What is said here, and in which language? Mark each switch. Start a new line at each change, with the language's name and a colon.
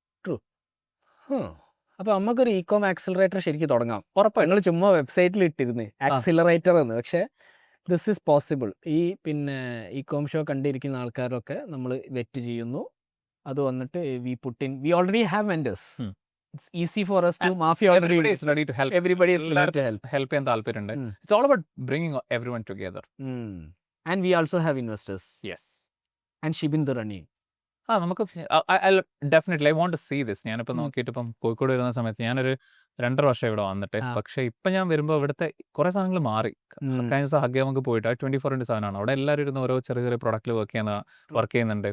English: True.
Malayalam: അപ്പോൾ നമുക്കൊരു ഇകോം accelerator ശരിക്കും തുടങ്ങാം. ഉറപ്പാണ്. നിങ്ങൾ ചുമ്മാ വെബ്സൈറ്റിൽ ഇട്ടിരുന്നേ ആക്സിലറേറ്റർ എന്ന്. പക്ഷേ
English: This is possible.
Malayalam: ഈ പിന്നെ ഇകോം ഷോ കണ്ടിരിക്കുന്ന ആൾക്കാരൊക്കെ നമ്മൾ വെറ്റ് ചെയ്യുന്നു. അത് വന്നിട്ട്
English: We already have vendors. It's easy for us to everybody is ready to help. Everybody is ready to help
Malayalam: ചെയ്യാൻ താല്പര്യമുണ്ട്.
English: It's all about bringing everyone together. And we also have investors. Yes. And Shibin the running.
Malayalam: നമുക്ക് definitely
English: I want to see this.
Malayalam: ഞാനിപ്പോൾ നോക്കിയിട്ട് ഇപ്പം കോഴിക്കോട് വരുന്ന സമയത്ത് ഞാനൊരു 2.5 വർഷം ഇവിടെ വന്നിട്ട്. ആ. പക്ഷേ ഇപ്പം ഞാൻ വരുമ്പോൾ ഇവിടുത്തെ കുറേ സാധനങ്ങൾ മാറി. കഴിഞ്ഞ ദിവസം ഹഗ്ഗേ നമുക്ക് പോയിട്ട് 24/7 ആണ്. അവിടെ എല്ലാവരും ഇരുന്ന് ഓരോ ചെറിയ ചെറിയ പ്രൊഡക്റ്റിൽ വർക്ക് ചെയ്യുന്നുണ്ട്.